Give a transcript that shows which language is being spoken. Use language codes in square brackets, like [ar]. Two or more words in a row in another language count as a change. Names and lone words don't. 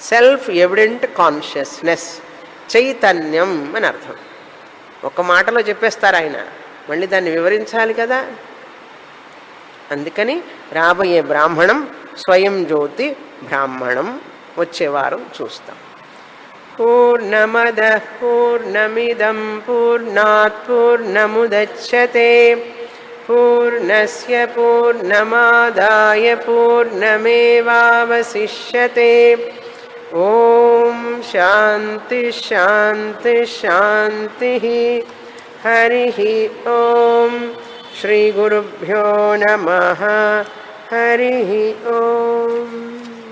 [en] self evident consciousness, [te] చైతన్యం అని అర్థం. ఒక మాటలో చెప్పేస్తారు ఆయన, మళ్ళీ దాన్ని వివరించాలి కదా. అందుకని రాబోయే బ్రాహ్మణం స్వయం జ్యోతి బ్రాహ్మణం వచ్చే వారం చూస్తాం. [sa] పూర్ణమద పూర్ణమిదం పూర్ణాత్ పూర్ణముదచ్యతే పూర్ణస్య పూర్ణమాదాయ పూర్ణమేవావశిష్యతే. ఓం శాంతి శాంతి శాంతి. హరి ఓం. శ్రీ గురుభ్యో నమః. హరి ఓం.